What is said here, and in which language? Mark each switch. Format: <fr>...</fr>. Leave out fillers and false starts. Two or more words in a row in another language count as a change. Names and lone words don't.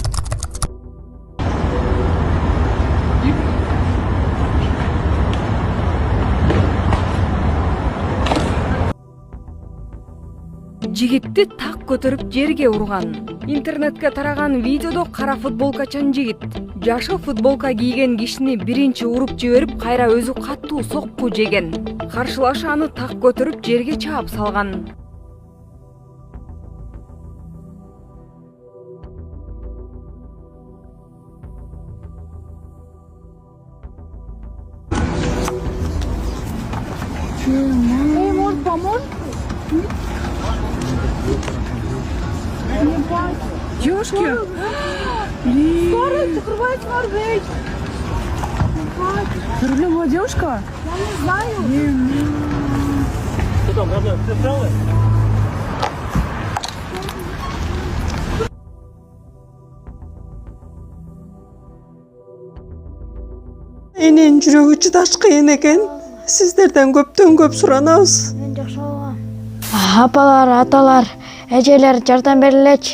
<ky>Жигитти так көтөрүп жерге урган. Интернетке тараган видеодо кара футболкачан жигит жашыл футболка кийген кишини биринчи уруп жиберип, кайра өзү каттуу сокку жеген. Каршылашы аны так көтөрүп жерге чаап салган.</ky> <ru>Может помочь? Девушки, Скоро закрывайте мордыть. за рулем была девушка? Я не знаю. Что там, родной, ты правда?</ru> <ky>Эненин жүрөгү чыдаш кыйын экен. Сиздерден көптөн көп суранабыз. Мен жакшы алгам. Апалар, аталар, эжелер жардам берилечи.</ky>